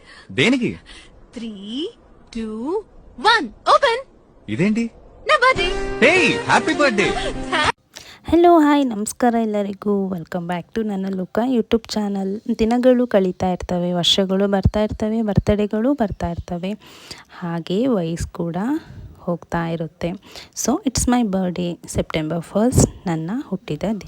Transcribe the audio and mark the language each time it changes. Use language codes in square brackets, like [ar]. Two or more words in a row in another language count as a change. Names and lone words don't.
[te] దేనికి? 3, 2, 1 ఓపెన్. ఇదేంటి? నా బర్త్డే. [en] hey happy birthday. hello hi [kn] ನಮಸ್ಕಾರ ಎಲ್ಲರಿಗೂ. [en] welcome back to [kn] ನನ್ನ ಲುಕ [en] YouTube channel. [kn] ದಿನಗಳು ಕಳೀತಾ ಇರ್ತವೆ, ವರ್ಷಗಳು ಬರ್ತಾ ಇರ್ತವೆ, ಬರ್ತಡೇಗಳು ಬರ್ತಾ ಇರ್ತವೆ, ಹಾಗೆ ವಯಸ್ಸು ಕೂಡ ಹೋಗ್ತಾ ಇರುತ್ತೆ. ಸೊ [en] it's my birthday, [kn] ಸೆಪ್ಟೆಂಬರ್ 1 ನನ್ನ ಹುಟ್ಟಿದ ದಿನ.